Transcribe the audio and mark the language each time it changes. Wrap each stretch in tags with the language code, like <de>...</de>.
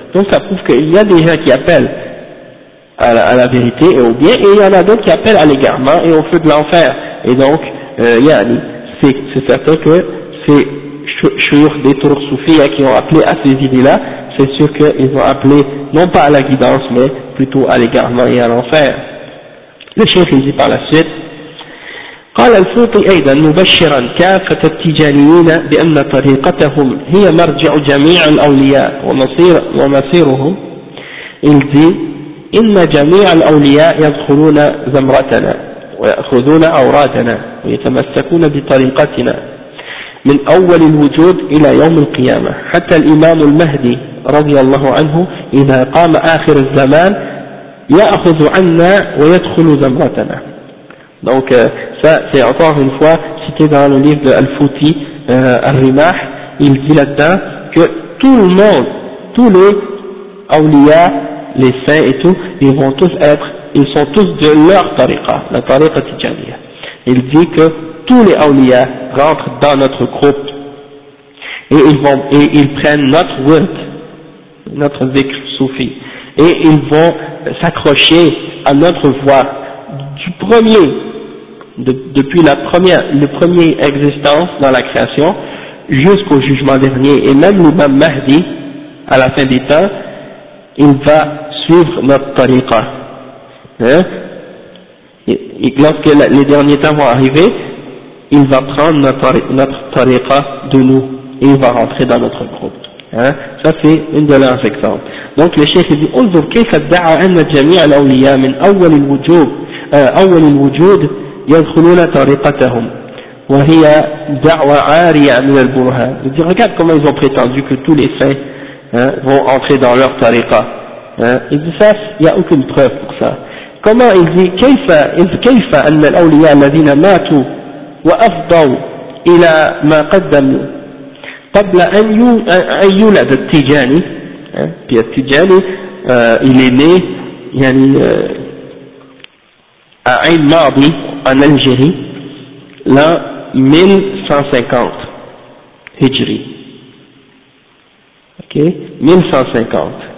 <fr>Donc ça prouve qu'il y a des gens qui appellent à la vérité et au bien, et il y en a d'autres qui appellent à l'égarement et au feu de l'enfer. Et donc, yani, c'est certain que c'est Chouyoukh des Tours Soufis qui ont appelé à ces idées-là, c'est sûr qu'ils ont appelé non pas à la guidance, mais plutôt à l'égarement et à l'enfer. Le Cheikh dit par la suite,</fr> <ar>قال الفوطي أيضا مبشرا كافة التجانيين بأن طريقتهم هي مرجع جميع الأولياء ومصير ومصيرهم إلذي إن جميع الأولياء يدخلون زمرتنا ويأخذون أورادنا ويتمسكون بطريقتنا من أول الوجود إلى يوم القيامة حتى الإمام المهدي رضي الله عنه إذا قام آخر الزمان يأخذ عنا ويدخل زمرتنا.</ar> <fr>Donc ça c'est encore une fois cité dans le livre de Al-Fouti, Al-Rimah, il dit là-dedans que tout le monde, tous les awliya, les saints et tout, ils vont tous être, ils sont tous de leur tariqa, la tariqa tijaniya. Il dit que tous les awliya rentrent dans notre groupe et ils vont, et ils prennent notre word, notre zikr soufi, et ils vont s'accrocher à notre voie. Du premier, depuis la première, le premier existence dans la création, jusqu'au jugement dernier, et même l'imam Mahdi, à la fin des temps, il va suivre notre tariqa. Hein? Et lorsque les derniers temps vont arriver, il va prendre notre tariqa de nous, et il va rentrer dans notre groupe. Hein? Ça c'est une de leurs exemples. Donc le Cheikh dit,</fr> <ar>« انظر كيف ادعى ان جميع الاولياء من اول الوجوب أول الوجود يدخلون طريقتهم وهي دعوة عارية من البرهان.</ar> <fr>Regarde comment ils ont prétendu que tous les saints vont entrer dans leur tariqa. Il dit ça, il n'y a aucune preuve pour ça. Comment il dit</fr> <ar>كيف أن الأولياء الذين ماتوا وأفضوا إلى ما قدموا قبل أن يولد التجاني.</ar> <fr>Puis التجاني il est né, يعني à Ain Mardi, en Algérie, l'an 1150 Hijri. Ok? 1150.</fr>